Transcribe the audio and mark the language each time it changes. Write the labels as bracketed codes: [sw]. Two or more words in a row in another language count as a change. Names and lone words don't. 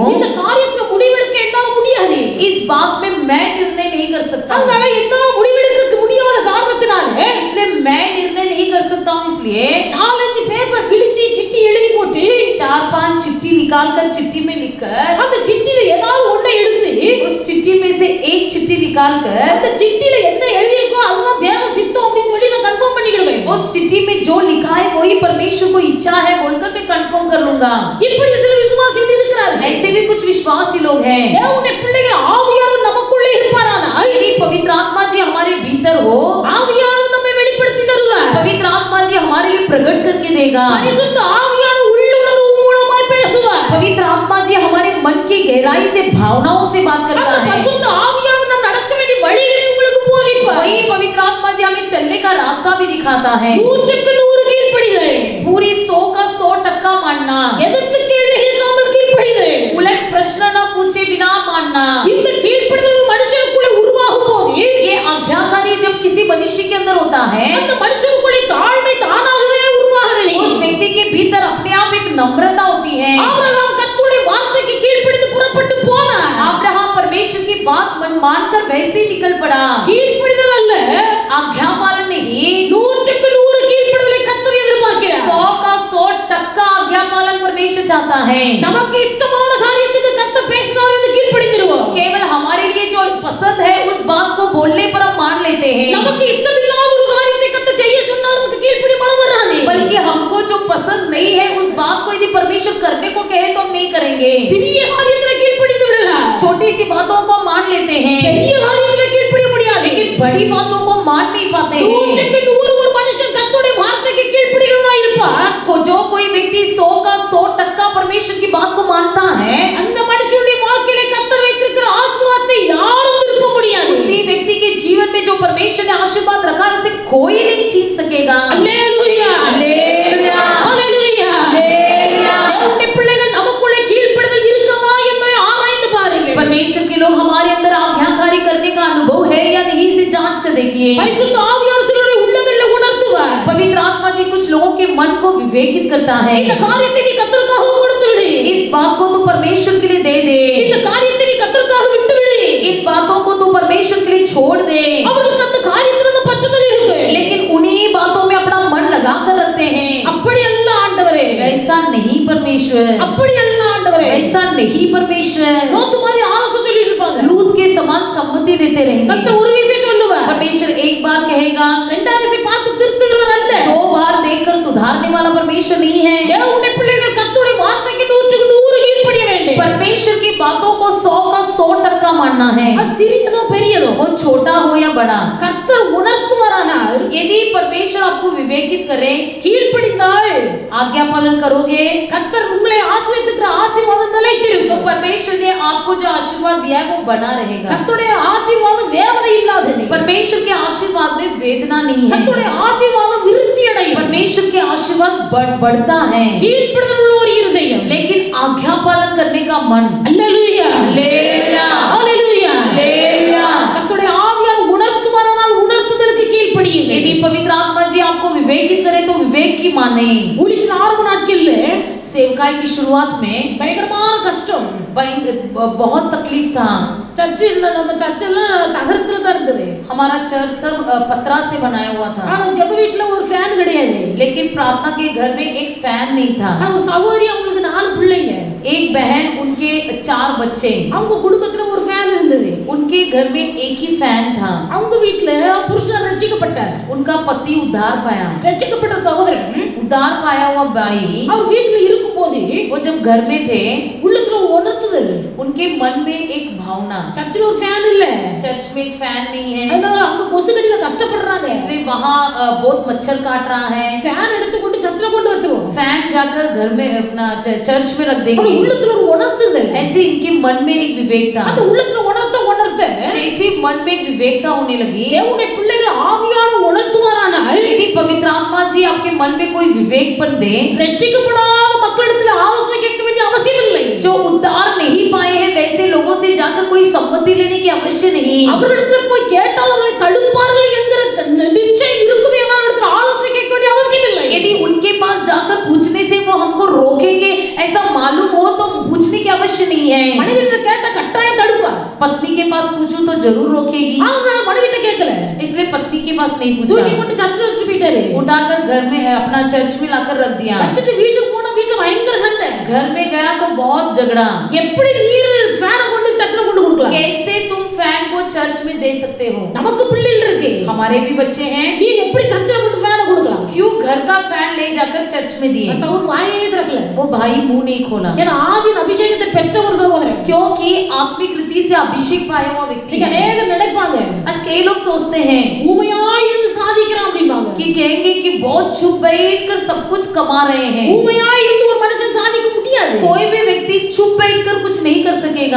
[ta] இந்த காரியத்துல முடிவெடுக்க என்னால முடியாது. [hi] इस बात में मैं निर्णय नहीं कर सकता हूँ। [ta] அதனால என்னால முடிவெடுக்க முடியாத காரணத்தினால [hi] इसलिए मैं निर्णय नहीं कर सकता हूँ। इसलिए [ta] 4-5 பேப்பரை கிழிச்சு சிட்டி எழுதி போட்டு [hi] 4-5 चिट्ठी निकालकर चिट्ठी में लिखकर [ta] அந்த சிட்டில ஏதாவது ஒண்ணை எடுத்து [hi] उस चिट्ठी में से एक चिट्ठी निकालकर [ta] அந்த சிட்டில என்ன எழுதியிருக்கோ அதுதான் தேவ சித்தம் அப்படின்னு சொல்லி நான் கன்ஃபார்ம் பண்ணிக்கிடுவேன். [hi] उस चिट्ठी में जो लिखा है वही परमेश्वर को इच्छा है बोलकर मैं कंफर्म कर लूंगा। [ta] இப்படி சில விசுவாசிகள் இருக்கிறார்கள். [hi] ऐसे भी कुछ विश्वासी लोग हैं। [ta] தேவனுடைய பிள்ளைகள் ஆவியானவர் நமக்குள்ளே இருப்பாரானால், [hi] यदि पवित्र आत्मा जी हमारे भीतर हो, [ta] ஆவியானவர் நம்மை வெளிப்படுத்தி தருவார். [hi] पवित्र आत्मा जी हमारे लिए प्रकट करके देगा। [ta] பரிசுத்த ஆவியானவர் உள்ளுணர்வு மூலமாய் பேசுவார். [hi] पवित्र आत्मा जी हमारे मन की गहराई भावनाओं से बात [ta] அந்த [hi] करता है। [ta] பரிசுத்த ஆவியானவர் நாம் நடக்க வேண்டிய வழிகளை உங்களுக்கு போதிப்பார். [hi] वही पवित्र आत्मा जी हमें चलने का रास्ता भी दिखाता है। [ta] 100க்கு 100 கீழ்ப்படிதல். [hi] पूरी 100 का 100% मानना, [ta] எதிர்த்து கேள்வி கேட்காமல் கீழ்ப்படிதல். [hi] उलट प्रश्न न पूछे बिना मानना। [ta] இந்த கீழ்ப்படிதல் மனுஷனுக்குள்ளே உருவாகும் போது [hi] ये आज्ञाकारी जब किसी मनुष्य के अंदर होता है, [ta] அந்த மனுஷனுக்குள்ளே தாழ்மை தானாகவே உருவாகிறது. [hi] उस व्यक्ति के भीतर अपने आप एक नम्रता होती है। [ta] ஆபிரகாம் கர்த்தருடைய வார்த்தைக்கு கீழ்ப்படிந்து புறப்பட்டு போனார். [hi] अब्राहम परमेश्वर की बात मानकर वैसे ही निकल पड़ा। [ta] கீழ்ப்படிதல் அல்ல, [hi] आज्ञा पालन नहीं, [ta] 100க்கு 100 கீழ்ப்படிதலை கர்த்தர் எதிர்பார்க்கிறார். [hi] 100 का 100% आज्ञा पालन परमेश्वर चाहता है। [ta] நமக்கு இஷ்டமான காரியத்துக்கு கர்த்தர் பேசினார் என்று கீழ்ப்படிந்திருவோம். [hi] केवल हमारे लिए जो पसंद है उस बात को बोलने पर हम मान लेते हैं। [ta] நமக்கு இஷ்டமில்லாத ஒரு காரியத்தை கர்த்தர் செய்ய சொன்னால் நமக்கு கீழ்ப்படி மனம் வராது. [hi] बल्कि हमको जो पसंद नहीं है उस बात को यदि परमेश्वर करने को कहे तो हम नहीं करेंगे। [ta] சிறிய காரியத்துல கீழ்ப்படிந்து விடலாம், [hi] छोटी सी बातों को मान लेते हैं, [ta] பெரிய காரியத்துல கீழ்ப்படிய முடியாது. [hi] लेकिन बड़ी बातों को मान नहीं पाते हैं। [ta] 100க்கு 100 ஒரு மனுஷன் கர்த்தருடைய வார்த்தைக்கு கீழ்ப்படிகிறவனா இருப்பான். [hi] जो कोई व्यक्ति 100 का 100% परमेश्वर की बात को मानता है, [ta] அந்த மனுஷனுடைய வாழ்க்கையில கர்த்தர் வைத்திருக்கிற ஆசீர்வாதத்தை யாரும் திருப்ப முடியாது. [hi] उसी व्यक्ति के जीवन में जो परमेश्वर ने आशीर्वाद रखा है उसे कोई नहीं छीन सकेगा। [ta] அல்லேலூயா, [hi] हालेलुया, [ta] அல்லேலூயா. [hi] हालेलुया। [ta] தேவனுடைய பிள்ளைகள் நமக்குள்ளே கீழ்ப்படிதல் இருக்குமா என்பதை ஆராய்ந்து பாருங்கள். [hi] परमेश्वर के लोग हमारे अंदर आज्ञाकारी करने का अनुभव है या नहीं इसे जांच कर देखिए। [ta] பரிசுத்த ஆவியானவர் சிலருடைய உள்ளங்களிலே உணர்த்துவார். [hi] पवित्र आत्मा जी कुछ लोगों के मन को विवेकित करता है। [ta] இந்த காரியத்தை நீ கர்த்தருக்காக கொடுத்து விடு, [hi] इस बात को तो परमेश्वर के लिए दे दे, [ta] இந்த காரியத்தை நீ கர்த்தருக்காக விட்டு விடு. [hi] इन बातों को तो परमेश्वर के लिए छोड़ दे। [ta] அவர்களுக்கு அந்த காரியத்துல அந்த பச்சைதல் இருக்கு. [hi] लेकिन उन्हीं बातों में अपना मन लगा कर रखते हैं। [ta] அப்படி அல்ல ஆண்டவரே, [hi] ऐसा नहीं परमेश्वर, [ta] அப்படி அல்ல ஆண்டவரே. [hi] ऐसा नहीं परमेश्वर। [ta] லோத்து மாதிரி ஆலோசனை சொல்லிட்டு இருப்பாங்க. [hi] लूत के समान सम्मति देते रहेंगे। [ta] கர்த்தர் ஒரு விஷயம் சொல்லுவார், [hi] परमेश्वर एक बार कहेगा, [ta] இரண்டாவது விஷயம் பார்த்து திருத்துகிறவர் அல்ல. [hi] 2 बार देखकर सुधारने वाला परमेश्वर नहीं है। [ta] தேவனுடைய பிள்ளைகள் கர்த்தருடைய வார்த்தைக்கு 100க்கு 100 கீழ்ப்படிய வேண்டும். [hi] परमेश्वर की बातों को 100 का 100% मानना है, [ta] அது சிறியதோ பெரியதோ [hi] वो छोटा हो या बड़ा। [ta] கர்த்தர் உணர்த்துவாரானால் [hi] यदि परमेश्वर आपको विवेकित करे, [ta] கீழ்ப்படிந்தால் [hi] आज्ञा पालन करोगे, [ta] கர்த்தர் உங்களை ஆசீர்வதிக்கிற ஆசீர்வாதம் [hi] तो [ta] நிலைத்திருக்கும். [hi] परमेश्वर ने आपको जो आशीर्वाद दिया है वो बना रहेगा। [ta] கர்த்தருடைய ஆசீர்வாதம் வேதனை இல்லாதது. [hi] परमेश्वर के आशीर्वाद में वेदना नहीं है। [ta] கர்த்தருடைய ஆசீர்வாதம் விருத்தி அடையும். [hi] परमेश्वर के आशीर्वाद बढ़ता है, [ta] கீழ்ப்படிதல் உள்ள ஒரு இருதயம். [hi] लेकिन आज्ञा पालन करने का मन। [ta] அல்லேலூயா, [hi] हालेलुया, [ta] அல்லேலூயா. [hi] हालेलुया। [ta] கர்த்தருடைய ஆவியானவர் உணர்த்துவாரானால் உணர்த்துதலுக்கு கீழ்ப்படியுங்கள். [hi] यदि पवित्र आत्मा जी आपको विवेकित करे तो विवेक की माने। [ta] ஊழியத்தின் ஆரம்ப நாட்கள்ல [hi] सेवकाई की शुरुआत में [ta] பயங்கரமான கஷ்டம். [hi] बहुत तकलीफ था। [ta] சர்ச்சில் நம்ம சர்ச்சில் தகரத்துல தான் இருந்தது. [hi] हमारा चर्च सब पत्रा से बनाया हुआ था, [ta] ஆனா ஜெப வீட்ல ஒரு ஃபேன் கிடையாது. [hi] लेकिन प्रार्थना के घर में एक फैन नहीं था। [ta] ஆனா ஒரு சகோதரி, அவங்களுக்கு 4 பிள்ளைங்க. [hi] एक बहन, उनके 4 बच्चे, [ta] அவங்க குடும்பத்துல ஒரு ஃபேன் இருந்தது. [hi] उनके घर में एक ही फैन था। [ta] அவங்க வீட்ல புருஷன் ரட்சிக்கப்பட்டார். [hi] उनका पति उद्धार पाया। [ta] ரட்சிக்கப்பட்ட சகோதரன் [hi] उद्धार पाया हुआ भाई, [ta] அவர் வீட்ல இருக்கும்போது [hi] वो जब घर में थे, [ta] உள்ளத்துல உணர்த்துதல். [hi] उनके मन में एक भावना, [ta] சர்ச்சில் ஒரு ஃபேன் இல்ல, [hi] चर्च में एक फैन नहीं है, [ta] அதனால அவங்க கொசுக்கடியில கஷ்டப்படுறாங்க. [hi] इसलिए वहाँ बहुत मच्छर काट रहा है। [ta] ஃபேன் எடுத்து கொண்டு சர்ச்சில் கொண்டு வச்சிருவோம். [hi] फैन जाकर घर में अपना चर्च में रख [ta] ஆனா [hi] देंगे। [ta] உள்ளத்துல ஒரு உணர்த்துதல். [hi] ऐसे इनके मन में एक विवेकता, [ta] அந்த உள்ளத்துல உணர்த்த [hi] जैसे मन में एक विवेकता होने लगी। [ta] தேவனுடைய பிள்ளைகள் ஆவியானவர் உணர்த்துவாரானால் [hi] यदि पवित्र आत्मा जी आपके मन में कोई विवेकपन दे, [ta] ரட்சிக்கப்படாத மக்களிடத்துல ஆலோசனை கேட்க வேண்டிய அவசியம் இல்லை. [hi] जो उद्धार नहीं पाए हैं वैसे लोगों से जाकर कोई सम्मति लेने की आवश्यक नहीं। [ta] அவர்களிடத்துல போய் கேட்டால் அவர்களை தடுப்பார்கள் என்கிற நிச்சயம் இருக்குமே, அவர்களிடத்துல ஆலோசனை கேட்க வேண்டிய அவசியம் இல்லை. [hi] यदि उनके पास जाकर पूछने से वो हमको रोकेंगे ऐसा मालूम हो तो पूछने की आवश्यक नहीं है। [ta] மனைவிட்ட கேட்டா கட்டாயம் தடுப்பா. [hi] पत्नी के पास पूछूं तो जरूर रोकेगी, [ta] அவங்க மனைவிட்ட கேட்கல, [hi] इसलिए पत्नी के पास नहीं [ta] தூக்கி [hi] पूछा, [ta] போட்டு சர்ச்சில் வச்சுட்டு போயிட்டாரு. [hi] उठाकर घर में अपना चर्च में लाकर रख दिया। [ta] வச்சுட்டு வீட்டுக்கு போனா வீட்டுல பயங்கர சண்டை. [hi] घर में गया तो बहुत झगड़ा, [ta] எப்படி நீர் ஃபேனை கொண்டு சர்ச்சில் கொண்டு கொடுக்கலாம்? [hi] कैसे तुम फैन को चर्च में दे सकते हो? [ta] நமக்கு பிள்ளைகள் இருக்கு, [hi] हमारे भी बच्चे हैं, [ta] நீ எப்படி சர்ச்சில் கொண்டு ஃபேனை கொடுக்கலாம்? [hi] क्यों घर का फैन ले जाकर चर्च में दिए? [ta] சகோதரன் வாயே திறக்கல. [hi] वो भाई मुंह नहीं खोला, [ta] ஏன்னா ஆவியின் அபிஷேகத்தை பெற்ற ஒரு சகோதரன். [hi] क्योंकि आत्मिक रीति से अभिषेक पाया हुआ व्यक्ति [ta] நீங்க [hi] है। [ta] அநேகர் நினைப்பாங்க, [hi] आज कई लोग सोचते हैं [ta] ஊமையாய் இருந்து சாதிக்கிறான் அப்படிம்பாங்க. [hi] कि कहेंगे कि बहुत चुप बैठकर सब कुछ कमा रहे हैं। [ta] ஊமையாய் இருந்து ஒரு மனுஷன் சாதிக்க முடியாது. முடியாது. [hi] कोई भी व्यक्ति चुप बैठकर कुछ नहीं कर सकेगा.